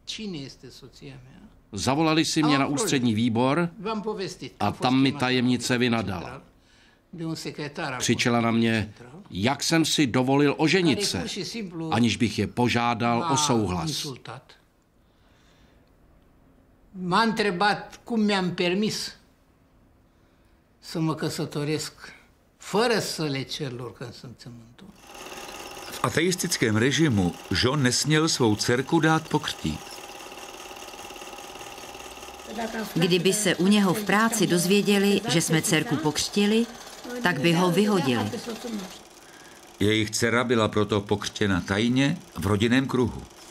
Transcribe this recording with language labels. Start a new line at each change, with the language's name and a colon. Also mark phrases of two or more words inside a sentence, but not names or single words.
Czech: Zavolali si mě na ústřední výbor a tam mi tajemnice vynadala. Křičela na mě, jak jsem si dovolil oženit se, aniž bych je požádal o souhlas.
Romanian: M-a întrebat cum mi-am permis să mă căsătoresc fără să le cer lor consimțământul.
Czech: V ateistickém režimu John nesměl svou dcerku dát pokřtít. Kdyby se u něho v práci dozvěděli, že jsme dcerku pokřtili, tak by ho vyhodili. Jejich dcera byla proto pokřtěna tajně v rodinném kruhu.